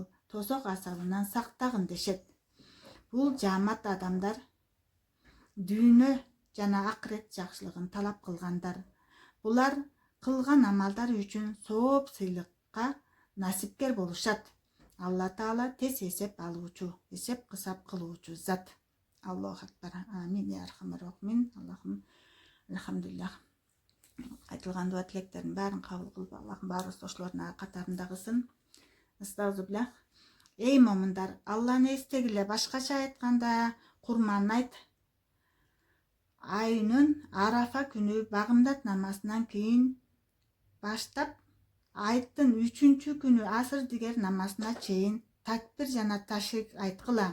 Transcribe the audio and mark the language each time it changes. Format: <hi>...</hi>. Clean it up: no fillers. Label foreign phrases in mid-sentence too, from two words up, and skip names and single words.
<ky>Тозок азабынан сактагын дешет. Бул жаамат адамдар дүйнө жана акырет жакшылыгын талап кылгандар. Булар кылган амалдар үчүн сооп сыйлыкка насипкер болушат. Алла Таала тез эсеп алуучу, эсеп кысап кылуучу зат.</ky> <ar>الله أكبر. آمين. يا أرحم الراحمين.</ar> <ky>Аллахым элхамдулиллах. Айтылган дуа тилектердин баарын кабыл кылып, Аллахым баарыбыз ошолордун катарында кылсын. Астагфируллах. Эй момундар, Алланы эстегиле. Башкача айтканда, курман айт. Айнын Арафа күнү багымдат намазынан кийин баштап айттын 3-чү күнү асыр дигер намазына чейин такбир жана ташрик айткыла.</ky>